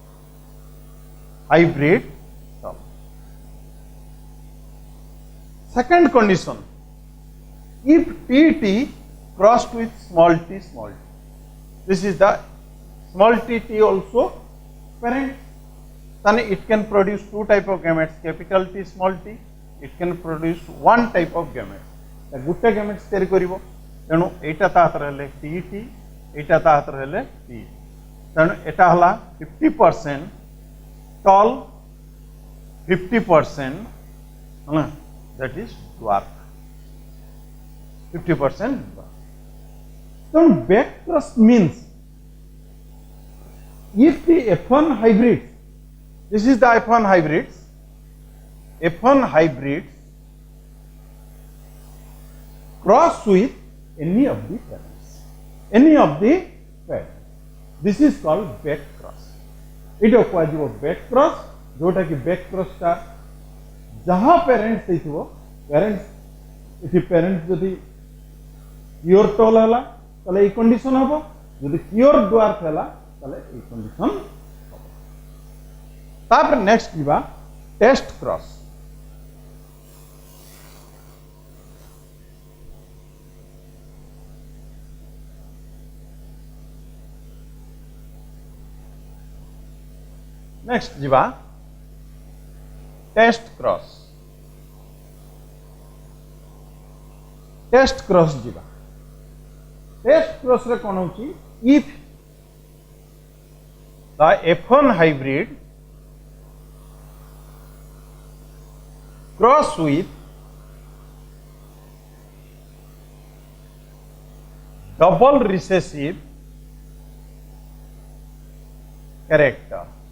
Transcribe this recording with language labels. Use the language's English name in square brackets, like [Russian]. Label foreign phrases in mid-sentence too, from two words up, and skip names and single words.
[English] Second condition, if TT crossed with small t, this is the small tt also parent, then it can produce two type of gametes, capital T small t. It can produce one type of gametes. [Odia] ଗୋଟେ gametes ତିଆରି କରିବ ତେଣୁ ଏଟା ତାହାତର ହେଲେ tt, ଏଟା ତାହାତର ହେଲେ t. ତେଣୁ ଏଟା ହେଲା [English] 50% tall, 50% that is dwarf. 50% dwarf. So back cross means if the F1 hybrids, this is the F1 hybrids, cross with any of the parents, this is called back cross. It requires back cross, [Odia] ଯୋଉଟା କି [English] back cross [Odia] ଟା ଯାହା parents देखिवो, parents इसी parents ଯଦି [English] pure tall [Odia] ହେଲା, ତେବେ ଏକ condition ହେବ, ଯଦି [English] pure dwarf [Odia] ହେଲା, ତେବେ ଏକ condition ହେବ. [English] तापर next जीवा test cross. Next जीवा test cross. Test cross जीवा. Test cross [Odia] ରେ କୋଉ ହଉଛି? [English] If the F1 hybrid cross with double recessive character.